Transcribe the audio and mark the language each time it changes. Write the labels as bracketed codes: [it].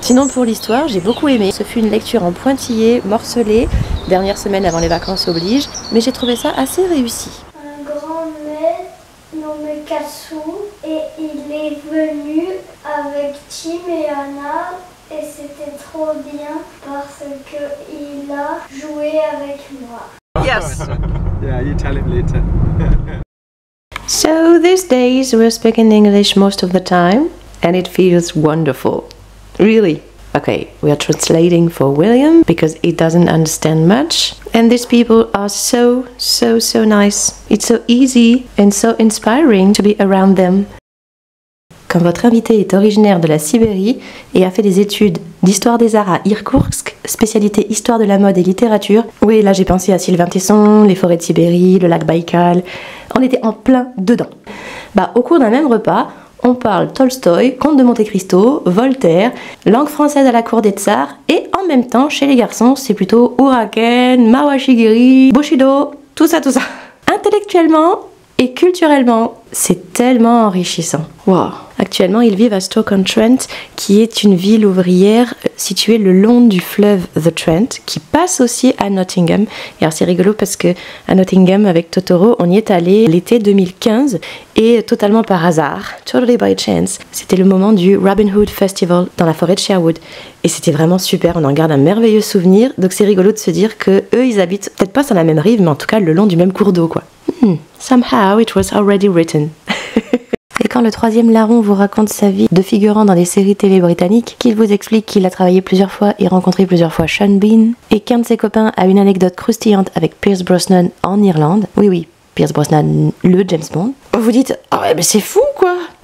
[fr] Sinon pour l'histoire, j'ai beaucoup aimé. Ce fut une lecture en pointillé, morcelée, dernière semaine avant les vacances oblige, mais j'ai trouvé ça assez réussi. Un grand maître nommé Kassou et il est venu avec Tim et Anna et c'était trop bien parce qu'il a joué avec moi. [en] Yes. Yeah, you tell him later. So these days we're speaking English most of the time and it feels wonderful. Really. Okay, we are translating for William because he doesn't understand much. And these people are so nice. It's so easy and so inspiring to be around them. [fr] Quand votre invité est originaire de la Sibérie et a fait des études d'histoire des arts à Irkoutsk, spécialité histoire de la mode et littérature, oui, là j'ai pensé à Sylvain Tesson, les forêts de Sibérie, le lac Baïkal, on était en plein dedans. Au cours d'un même repas, on parle Tolstoï, Comte de Monte Cristo, Voltaire, langue française à la cour des tsars, et en même temps, chez les garçons, c'est plutôt Huraken, Mawashigiri, Bushido, tout ça. Intellectuellement et culturellement, c'est tellement enrichissant. Wow. Actuellement, ils vivent à Stoke-on-Trent, qui est une ville ouvrière située le long du fleuve The Trent, qui passe aussi à Nottingham. Et alors c'est rigolo parce que à Nottingham, avec Totoro, on y est allé l'été 2015 et totalement par hasard, [en] totally by chance, [fr] c'était le moment du Robin Hood Festival dans la forêt de Sherwood. Et c'était vraiment super, on en garde un merveilleux souvenir. Donc c'est rigolo de se dire que eux, ils habitent peut-être pas sur la même rive, mais en tout cas le long du même cours d'eau, quoi. [en] Somehow it was already written. [fr] Et quand le troisième larron vous raconte sa vie de figurant dans des séries télé britanniques, qu'il vous explique qu'il a travaillé plusieurs fois et rencontré plusieurs fois Sean Bean, et qu'un de ses copains a une anecdote croustillante avec Pierce Brosnan en Irlande, oui, Pierce Brosnan, le James Bond, vous vous dites « Ah ouais, mais c'est fou quoi!